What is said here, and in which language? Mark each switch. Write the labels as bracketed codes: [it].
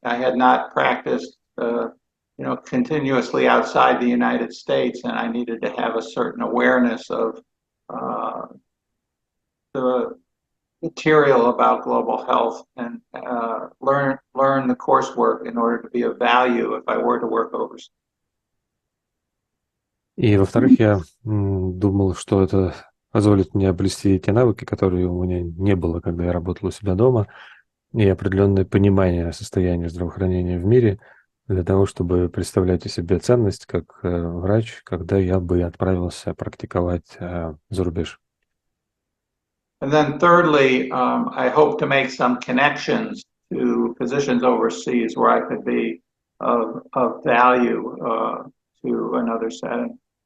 [en] I had not practiced, continuously outside the United States, and I needed to have a certain awareness of the material about global health and learn the coursework in order to be of value if I were to work overseas. [ru] И, во-вторых, я думал, что это позволит мне обрести те навыки, которые у меня не было, когда я работал у себя дома, и определенное понимание состояния здравоохранения в мире для того, чтобы представлять о себе ценность как врач, когда я бы отправился практиковать за рубеж. [en] And then thirdly, I hope to make some connections to positions overseas where I could be of value to another setting.